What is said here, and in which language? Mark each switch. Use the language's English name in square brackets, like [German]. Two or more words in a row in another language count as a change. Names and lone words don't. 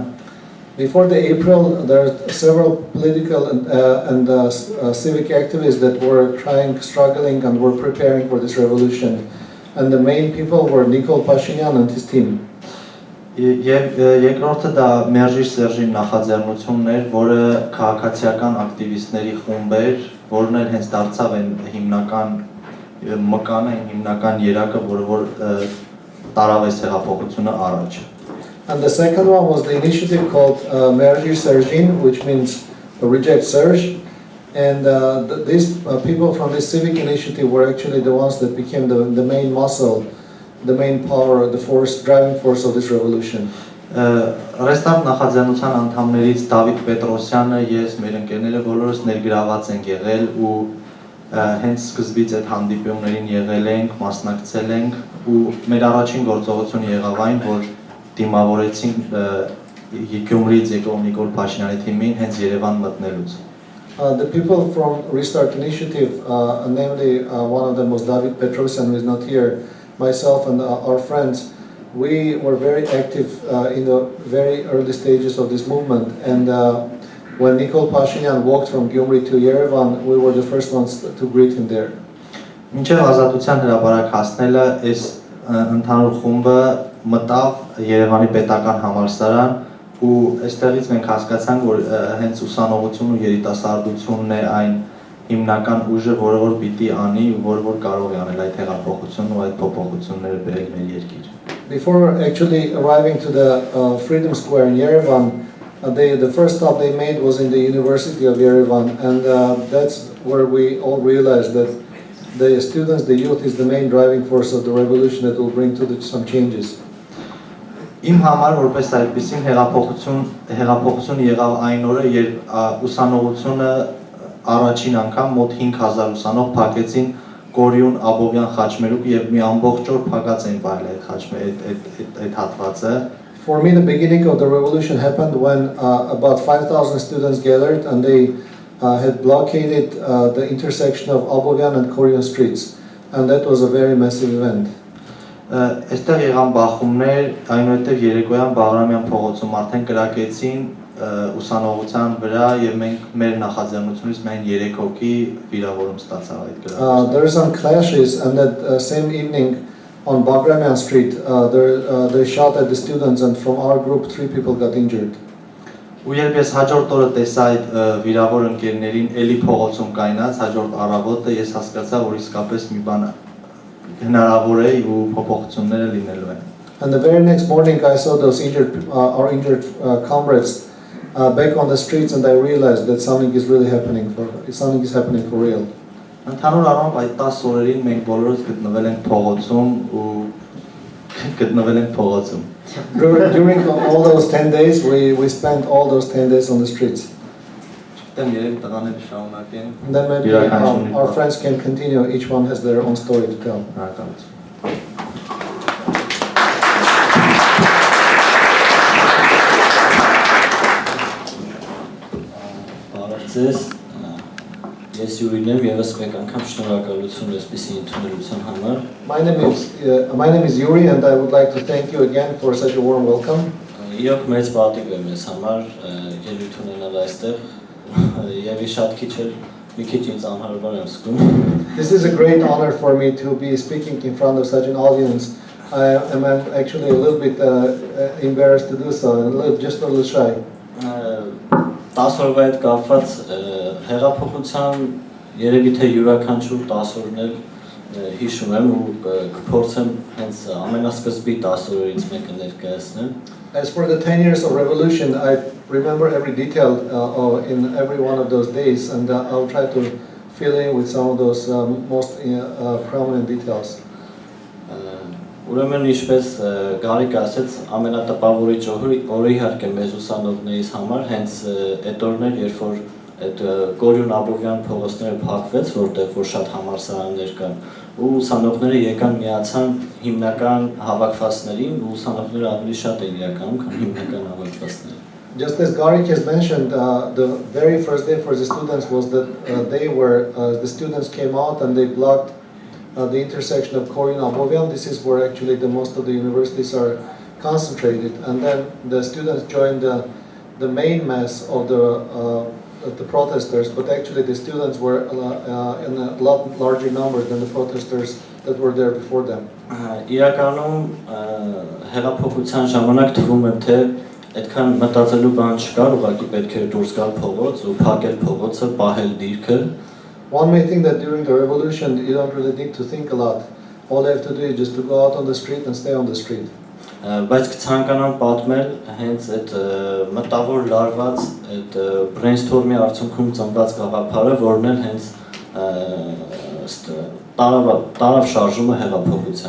[English] Before the April, there are several political and civic activists that were struggling and were preparing for this revolution. And the main people were Nikol Pashinyan and his team. [Armenian] Երկրորդը դա Մերժիր Սերժի նախաձեռնությունն էր, որը քաղաքացիական ակտիվիստների խումբ էր, որն էլ հենց դարձավ այն հիմնական մկանը, հիմնական երակը, որը տարավ այս հեղափոխությունը առաջ. [English] And the second one was the initiative called Mergir Sergin, which means Reject Serge. And these people from this civic initiative were actually the ones that became the main muscle, the main power, the force, driving force of this revolution. [Armenian] Restart նախաձեռնության անդամներից Դավիթ Պետրոսյանը, ես, մեր ընկերները բոլորս ներգրաված ենք եղել ու հենց սկզբից այդ հանդիպումներին եղել ենք, մասնակցել ենք ու մեր առաջին գործողությունը եղավ այն, որ դիմավորեցինք Գյումրիից եկող Նիկոլ Փաշինյանի թիմին հենց Երևան մտնելուց. [English] The people from Restart Initiative, namely one of them was David Petrosyan, who is not here, myself and our friends, we were very active in the very early stages of this movement. And when Nikol Pashinyan walked from Gyumri to Yerevan, we were the first ones to greet him there. [Armenian] Մինչև ազատության հրապարակ հասնելը այս ընդհանուր խումբը մտավ Երևանի պետական համալսարան ու այստեղից մենք հասկացանք, որ հենց ուսանողությունն ու երիտասարդությունն է այն հիմնական ուժը, որը որ պիտի անի ու որ կարող է անել այդ հեղափոխությունն ու այդ փոփոխությունները բերել մեր երկիր. [English] Before actually arriving to the Freedom Square in Yerevan, the first stop they made was in the University of Yerevan, and that's where we all realized that the students, the youth, is the main driving force of the revolution that will bring some changes. [Armenian] Իմ համար որպես այդպիսին հեղափոխություն եղավ այն օրը, երբ ուսանողությունը առաջին անգամ մոտ 5000 ուսանող փակեցին Կորյուն Աբովյան խաչմերուկ եւ մի ամբողջ օր փակած են բայել այդ հատվածը. [English] For me, the beginning of the revolution happened when about 5,000 students gathered and they had blockaded the intersection of Abovyan and Koryon streets, and that was a very massive event. [Armenian] Այստեղ եղան բախումներ, այնուհետև երեկոյան Բաղրամյան փողոցում արդեն կրակեցին ուսանողության վրա եւ մենք մեր նախաձեռնությունից միայն 3 հոգի վիրավորում ստացավ այդ գրավը. [English] There are some clashes, and that same evening on Bagramian Street, they shot at the students, and from our group 3 people got injured. [Armenian] Ու երբ ես հաջորդ օրը տեսա այդ վիրավոր ընկերներին էլի փողոցում կայնած հաջորդ առավոտը ես հասկացա, որ իսկապես մի բան հնարավոր է ու փոփոխությունները լինելու են. [English] And the very next morning I saw those our injured comrades back on the streets, and I realized that something is happening for real. [Armenian] Ընդհանուր առմամբ այդ 10 օրերին մենք բոլորս գտնվել ենք փողոցում ու գտնվել ենք փողոցում. [English] During all those 10 days, we spent all those 10 days on the streets. [Armenian] Չգիտեմ, երեք տղաները շարունակեն. [English] And then maybe our friends can continue. Each one has their own story to tell. [Armenian] Շնորհակալություն. ձեզ։ Ես Յուրին եմ, եւս մեկ անգամ շնորհակալություն այսպիսի ընդունելության համար։ [English] My name is Yuri, and I would like to thank you again for such a warm welcome. [Armenian] Իրոք մեծ պատիվ է մեզ համար ելույթ ունենալ այստեղ, եւ շատ քիչ էր, մի քիչ ինձ անհարմար եմ զգում։ [English] This is a great honor for me to be speaking in front of such an audience. I'm actually a little bit embarrassed to do so, and just a little shy. [Armenian] 10 օրվա հետ կապված հեղափոխության երևի թե յուրաքանչյուր 10 օրն էլ հիշում եմ ու կփորձեմ հենց ամենասկզբի 10 օրերից մեկը ներկայացնել։ [English] As for the 10 years of revolution, I remember every detail in every one of those days, and I'll try to fill in with some of those most prominent details. [Armenian] Ուրեմն ինչպես Գարիկ ասաց, ամենատպավորիչ օրը իհարկե մեզ ուսանողներից համար հենց այդ օրն էր, երբ որ այդ Գորյուն Աբովյան փողոցները փակվեց, որտեղ որ շատ համալսարաններ կան, ու ուսանողները եկան միացան հիմնական հավաքվածներին, ու ուսանողները ավելի շատ էին իրականում, քան հիմնական հավաքվածները։ [English] Just as Garik has mentioned, the very first day for the students was that the students came out and they blocked the intersection of Korean and Abovyan. This is where actually the most of the universities are concentrated, and then the students joined the main mass of the protesters, but actually the students were in a lot larger number than the protesters that were there before them. [Armenian] Իրականում հեղափոխության ժամանակ թվում է թե այդքան մտածելու բան չկար, ուղղակի պետք էր դուրս գալ փողոց ու փակել փողոցը, պահել դիրքը։ [English] One may think that during the revolution you don't really need to think a lot. All you have to do is just to go out on the street and stay on the street. [Armenian] Բայց կցանկանամ պատմել հենց այդ մտավոր լարված այդ brainstorm-ի արդյունքում ծնված գաղափարը, որն էլ հենց տարավ շարժումը հեղափոխության։